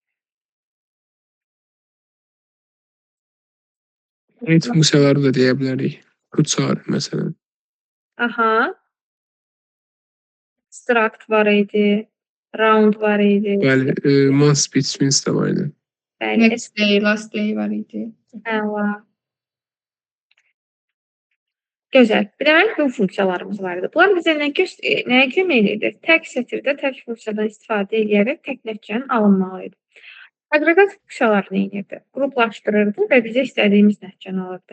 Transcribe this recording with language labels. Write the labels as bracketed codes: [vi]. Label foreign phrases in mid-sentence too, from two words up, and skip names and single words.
[az] Print funksiyaları da deyə bilərik. Qutar məsələn. Aha. Struct var idi. Round var idi. Bəli, [en] months betweens [az] də var idi. Bəli. [en] Next day, last day [az] var idi. Əla. Gözəl. Demək bu funksiyalarımız var idi. Bunlar bizə nəyə kömək edir? Tək sətirdə tək funksiyadan istifadə edərək tək nəticənin alınmalı idi. Aqreqat funksiyalar nə edirdi? Qruplaşdırırdı və bizə istədiyimiz nəticəni alırdı.